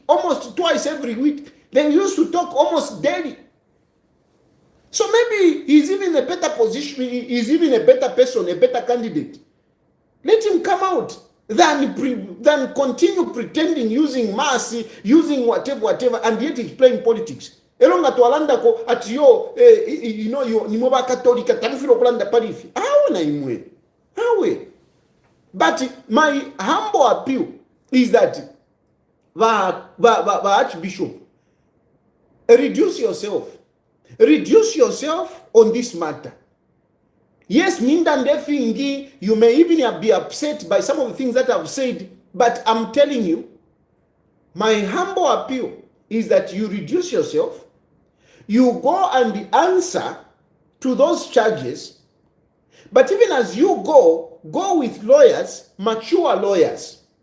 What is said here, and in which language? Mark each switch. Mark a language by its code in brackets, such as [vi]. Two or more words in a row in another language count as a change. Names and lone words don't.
[en] They used to talk almost daily. So maybe he's even a better position, he's even a better person, a better candidate. Let him come out than continue pretending, using mercy, using whatever, and yet he's playing politics. [bem] Elonga tualanda ko ati yo ni moba katolika tamfiro kulanda parifi. Hawe na imwe. Hawe. [en] But my humble appeal is that the Archbishop, reduce yourself on this matter. Yes, Mindandefingi, you may even be upset by some of the things that I've said, but I'm telling you, my humble appeal is that you reduce yourself, you go and answer to those charges, but even as you go with lawyers, mature lawyers.